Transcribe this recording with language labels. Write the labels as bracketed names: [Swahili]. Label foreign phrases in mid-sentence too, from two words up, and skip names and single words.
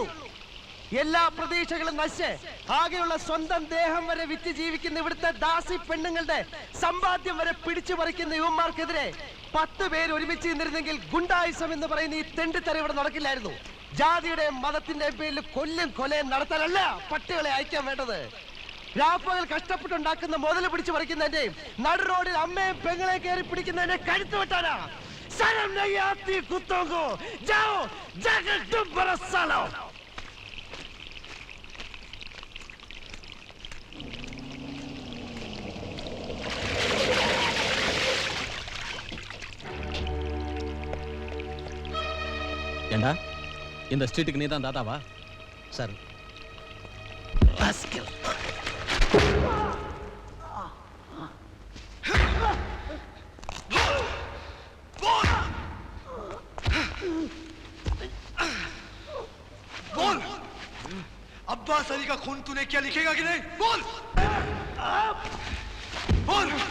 [Malayalam] എല്ലാ പ്രതീക്ഷകളും നശിച്ച് ആകെയുള്ള സ്വന്തം ദേഹം വരെ വിറ്റ് ജീവിക്കുന്ന ഇവിടുത്തെ ദാസി പെണ്ണുങ്ങളുടെ സമ്പാദ്യം വരെ പിടിച്ചു പറിക്കുന്ന യുവന്മാർക്കെതിരെ 10 പേര് ഒരുമിച്ച് നിന്നിരുന്നെങ്കിൽ ഗുണ്ടായുസം എന്ന് പറയുന്ന ഈ തെണ്ടിത്തരം ഇവിടെ നടക്കില്ലായിരുന്നു. ജാതിയുടെയും മതത്തിന്റെയും പേരിൽ കൊല്ലും കൊലയും നടത്താനല്ല പട്ടികളെ അയക്കാൻ വേണ്ടത്. രാപ്പകൽ കഷ്ടപ്പെട്ടുണ്ടാക്കുന്ന മുതൽ പിടിച്ചു പറിക്കുന്നതിന്റെയും നടു റോഡിൽ അമ്മയും പെങ്ങളെ കയറി പിടിക്കുന്നതിന്റെ കഴുത്ത് വെട്ടാനാ. [Hindi] ശരം नहीं आती कुत्तों को जाओ जाकर तुम बरसा लो. [Tamil] ஏண்டா இந்த ஸ்ட்ரீட்டுக்கு நீ தான் தாத்தாவா? சார் [Hindi] बोल अब्बास अली का खून तूने क्या लिखेगा कि नहीं? बोल बोल.